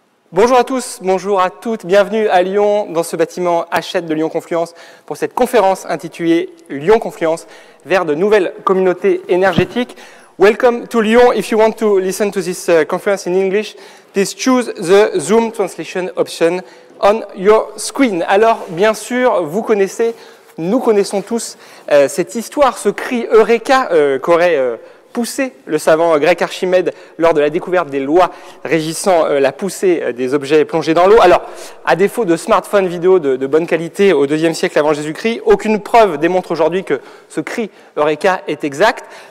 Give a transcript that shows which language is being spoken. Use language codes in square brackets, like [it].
[fr] Bonjour à tous, bonjour à toutes, bienvenue à Lyon dans ce bâtiment Hachette de Lyon Confluence pour cette conférence intitulée Lyon Confluence vers de nouvelles communautés énergétiques. [en] Welcome to Lyon. If you want to listen to this conference in English, please choose the Zoom translation option on your screen. [fr] Alors, bien sûr, nous connaissons tous cette histoire, ce cri Eureka qu'aurait poussé le savant grec Archimède lors de la découverte des lois régissant la poussée des objets plongés dans l'eau. Alors, à défaut de smartphones vidéo de bonne qualité au IIe siècle avant Jésus-Christ, aucune preuve démontre aujourd'hui que ce cri Eureka est exact.